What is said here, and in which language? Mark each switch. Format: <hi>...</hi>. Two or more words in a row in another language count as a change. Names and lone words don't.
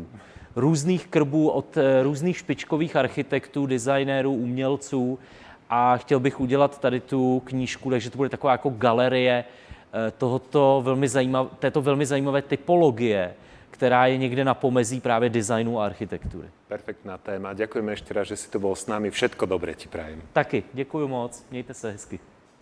<cs>Různých krbů od různých špičkových architektů, dizajnérů, umělců a chtěl bych udělat tady tu knížku, takže to bude taková jako galerie této velmi zajímavé typologie, která je někde na pomezí právě dizajnu a architektury.</cs> <sk>Perfektná téma. Ďakujeme ešte raz, že si tu bol s nami. Všetko dobré ti prajem.</sk> <cs>Taky, děkuji moc, mějte se hezky.</cs>